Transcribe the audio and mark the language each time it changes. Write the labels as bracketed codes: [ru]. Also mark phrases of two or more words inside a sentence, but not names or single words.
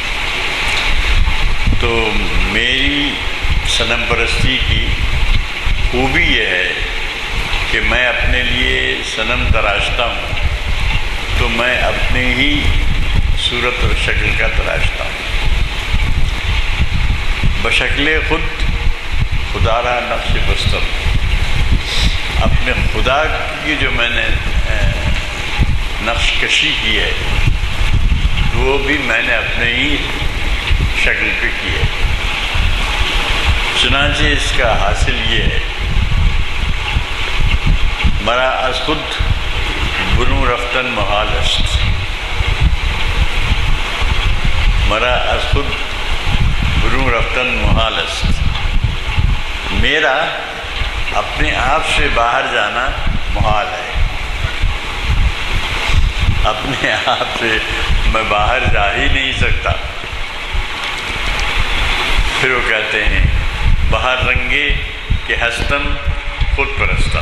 [ur] تو میری صنم پرستی کی خوبی یہ ہے کہ میں اپنے لیے صنم تراشتا ہوں تو میں اپنی ہی صورت اور شکل کا تراشتا ہوں. [fa] بشکل خود خدا را نقش بستم، [ur] اپنے خدا کی جو میں نے نقش کشی کی ہے وہ بھی میں نے اپنے ہی شکل پہ کی ہے. چنانچہ اس کا حاصل یہ ہے [fa] مرا از خود برون رفتن محال است. مرا از خود برون رفتن محال است، [ur] میرا اپنے آپ سے باہر جانا محال ہے. اپنے آپ سے میں باہر جا ہی نہیں سکتا. پھر وہ کہتے ہیں [fa] بہر رنگے کہ ہستم خود پرستم.